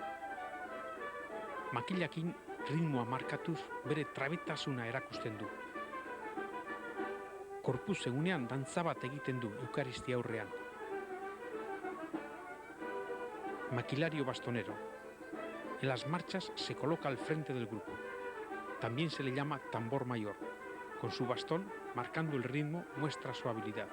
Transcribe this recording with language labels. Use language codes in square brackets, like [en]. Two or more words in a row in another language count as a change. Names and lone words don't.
[eu] Makilakin ritmoa markatuz bere trabetasuna erakusten du. Korpus egunean dantza bat egiten du Eukaristia aurrean. [es] Maquilario bastonero. En las marchas se coloca al frente del grupo. También se le llama tambor mayor. Con su bastón, marcando el ritmo, muestra su habilidad.